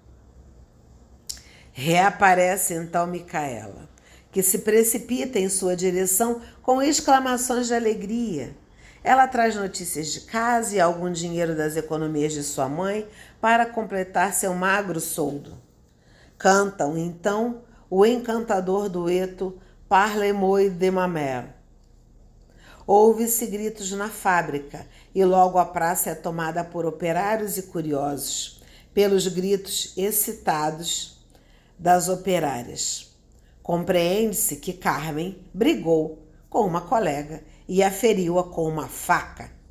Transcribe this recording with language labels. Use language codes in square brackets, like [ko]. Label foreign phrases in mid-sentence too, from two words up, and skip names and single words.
[pt] Reaparece então Micaela, que se precipita em sua direção com exclamações de alegria. Ela traz notícias de casa e algum dinheiro das economias de sua mãe para completar seu magro soldo. Cantam então o encantador dueto Parle-moi de ma mère. Ouve-se gritos na fábrica e logo a praça é tomada por operários e curiosos, pelos gritos excitados das operárias. Compreende-se que Carmen brigou com uma colega e a feriu-a com uma faca.